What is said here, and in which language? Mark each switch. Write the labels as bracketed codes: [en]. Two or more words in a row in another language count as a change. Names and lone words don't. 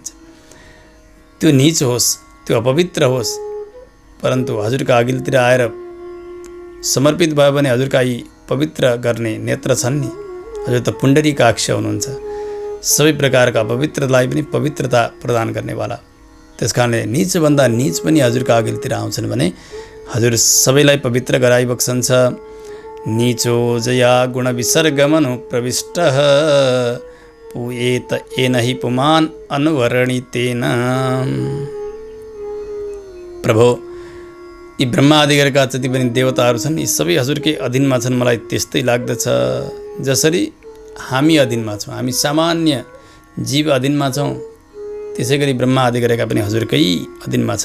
[ne] त्यो नीच होस्, त्यो अपवित्र होस्, परन्तु हजुरका अघिल्तिर आएर समर्पित भयो भने हजुरका यी पवित्र गर्ने नेत्र छन् नि, हजुर त पुण्डरीकाक्ष हुनुहुन्छ, सबै प्रकारका पवित्रतालाई पनि पवित्रता प्रदान गर्नेवाला। त्यस कारणले नीचभन्दा नीच पनि हजुरका अघिल्तिर आउँछन् भने हजुर सबैलाई पवित्र गराइबक्सन्छ। [sa] नीचो जया गुण विसर्गमनु प्रविष्टः पुएत येन हि पुमान् अनुवर्णितेन। [ne] प्रभु, यी ब्रह्मादिगरका जति पनि देवताहरू छन् यी सबै हजुरकै अधीनमा छन्। मलाई त्यस्तै लाग्दछ जसरी हामी अधीनमा छौँ, हामी सामान्य जीव अधीनमा छौँ, त्यसै गरी ब्रह्मा आदिगरका पनि हजुरकै अधीनमा छन्।